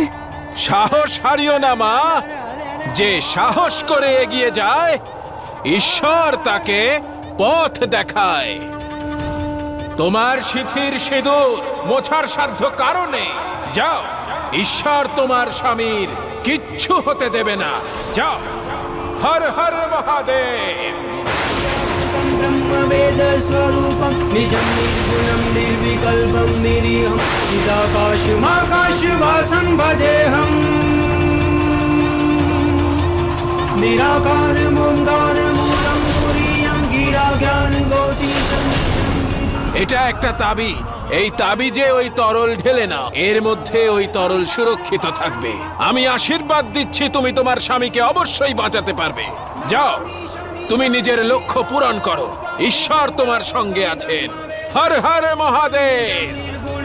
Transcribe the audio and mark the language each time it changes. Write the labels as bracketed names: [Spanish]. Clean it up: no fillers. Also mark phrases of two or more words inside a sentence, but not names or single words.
[Bangla] সাহস হারিও না মা, যে সাহস করে এগিয়ে যায় ঈশ্বর তাকে পথ দেখায়। তোমার সিঁথির সিঁদুর মোছার সাধ্য কারণে যাও, ঈশ্বর তোমার স্বামীর কিচ্ছু হতে দেবে না। যাও, [Sanskrit] হর হর মহাদেব। ब्रह्मवेद स्वरूपं निजं निर्गुणं निर्विकल्पं निरीहं चिदाकाशमाकाशवासं भजेऽहं निराकारमोङ्कारमूलं तुरीयं गिराज्ञानगोतीशं। [Bangla] এটা একটা তাবিজ, এই তাবিজে ওই তরল ঢেলে নাও, এর মধ্যে ওই তরল সুরক্ষিত থাকবে। আমি আশীর্বাদ দিচ্ছি তুমি তোমার স্বামীকে অবশ্যই বাঁচাতে পারবে। যাও, তুমি নিজের লক্ষ্য পূরণ করো, ঈশ্বর তোমার সঙ্গে আছেন। [Sanskrit] হর হর মহাদেব।